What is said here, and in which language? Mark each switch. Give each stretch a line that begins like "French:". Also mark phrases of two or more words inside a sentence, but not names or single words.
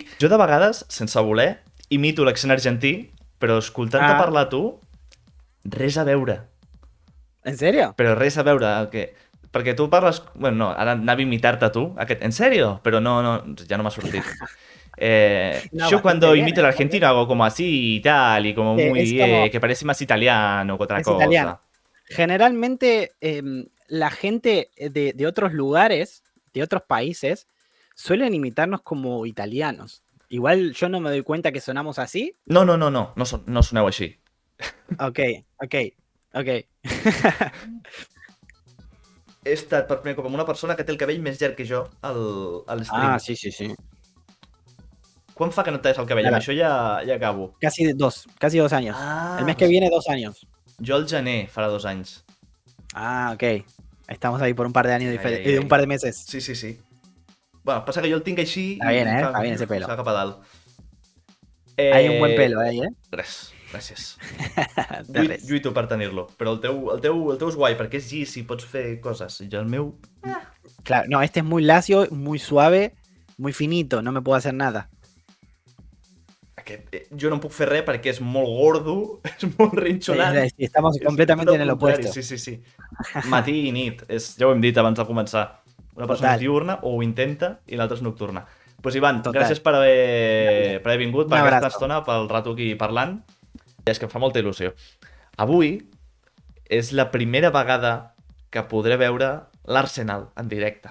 Catalan: Jo de vegades, sense voler, imito l'accent argentí, però escoltant-te parlar tu, res a veure.
Spanish: ¿En serio?
Catalan: Però res a veure, perquè tu parles... Bueno, no, ara anava a imitar-te tu.
Spanish: ¿En serio?
Catalan: Però no, ya no m'ha sortit.
Spanish: No, Yo cuando bastante bien, imito al argentino hago como así y tal, y como que muy... es como, que parece más italiano que otra es italiano. cosa. Generalmente la gente de otros lugares, de otros países, suelen imitarnos como italianos. Igual yo no me doy cuenta que sonamos así.
Catalan: No soneu així. Ok. He estat per primer cop amb una persona que té el cabell més llarg que jo a l'stream. Ah, sí. Quan fa que no et talles el cabell?
Spanish: Claro.
Catalan: Amb això ja acabo.
Spanish: Casi 2 años. Ah, El mes que viene 2 años.
Catalan: Jo al gener farà 2 anys. Ah, ok.
Spanish: Estamos ahí por un par de años Ai. un par de meses. Sí.
Catalan: Bueno, passa que jo el tinc així
Spanish: Está bien,
Catalan: i
Spanish: está bien ese pelo.
Catalan: se va cap a dalt.
Spanish: Hay un buen pelo ahí, ¿eh?
Catalan: Res, gràcies. De res. Lluito per tenir-lo, però el teu és guai, perquè és llis i pots fer coses. I el meu...
Spanish: Claro, no, este es muy lacio, muy suave, muy finito, no me puedo hacer nada.
Catalan: Jo no em puc fer res perquè és molt gordo, és molt rinxonat.
Spanish: Sí, estamos completamente en el opuesto. Sí.
Catalan: Matí i nit, ja ho hem dit abans de començar. Una persona és diurna o ho intenta i l'altra és nocturna. Doncs Ivan, gràcies per haver vingut, per aquesta estona, pel rato aquí parlant. És que em fa molta il·lusió. Avui és la primera vegada que podré veure l'Arsenal en directe.